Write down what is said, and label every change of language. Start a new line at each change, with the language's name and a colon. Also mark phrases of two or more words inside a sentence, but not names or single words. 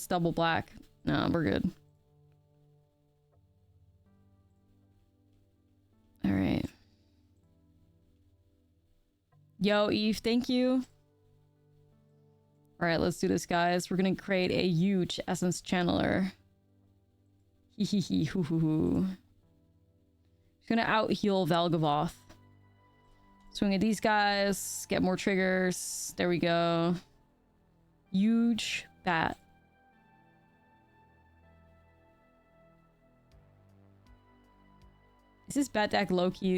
English: It's double black. No, we're good. Alright. Yo, Eve, thank you. Alright, let's do this, guys. We're gonna create a huge Essence Channeler. Hee hee hee, hoo hoo hoo. Just gonna out-heal Velgavoth. Swing at these guys, get more triggers. There we go. Huge bat. Is this bat deck low-key?